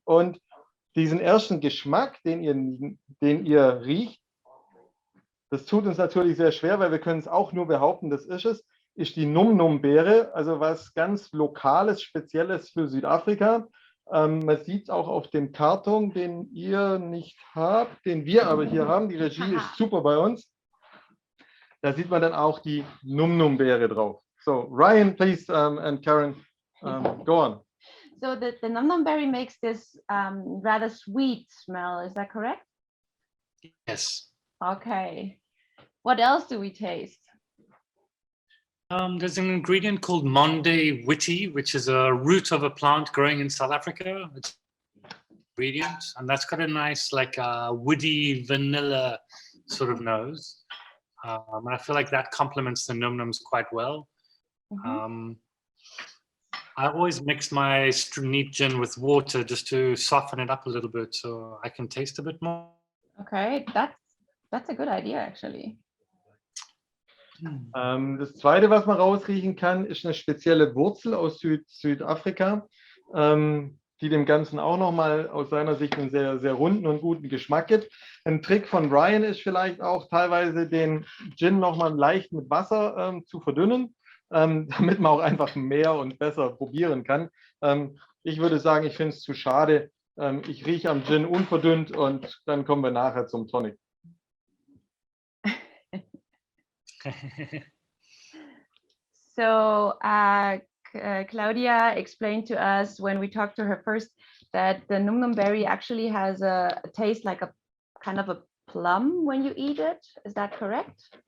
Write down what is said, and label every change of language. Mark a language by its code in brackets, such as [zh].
[de] Und diesen ersten Geschmack, den ihr riecht, das tut uns natürlich sehr schwer, weil wir können es auch nur behaupten, das ist die Num-Num-Beere, also was ganz Lokales, Spezielles für Südafrika. Man sieht es auch auf dem Karton, den ihr nicht habt, den wir aber hier haben. Die Regie ist super bei uns. Da sieht man dann auch die Num-Num-Beere drauf. [en] So, Ryan, please, and Karen, go on. So the num berry makes this rather sweet smell. Is that correct? Yes. Okay. What else do we taste? There's an ingredient called Monde Witty, which is a root of a plant growing in South Africa. It's an ingredient, and that's got a nice, like, woody vanilla sort of nose. And I feel like that complements the num-nums quite well. Mm-hmm. I always mix my neat gin with water just to soften it up a little bit so I can taste a bit more. Okay, that's That's a good idea, actually. [de] Das Zweite, was man rausriechen kann, ist eine spezielle Wurzel aus Südafrika, die dem Ganzen auch nochmal aus seiner Sicht einen sehr, sehr runden und guten Geschmack gibt. Ein Trick von Ryan ist vielleicht auch teilweise den Gin nochmal leicht mit Wasser zu verdünnen, damit man auch einfach mehr und besser probieren kann. Ich würde sagen, ich finde es zu schade. Ich rieche am Gin unverdünnt und dann kommen wir nachher zum Tonic. [en] So Claudia explained to us when we talked to her first that the num num berry actually has a taste like a kind of a plum when you eat it. Is that correct?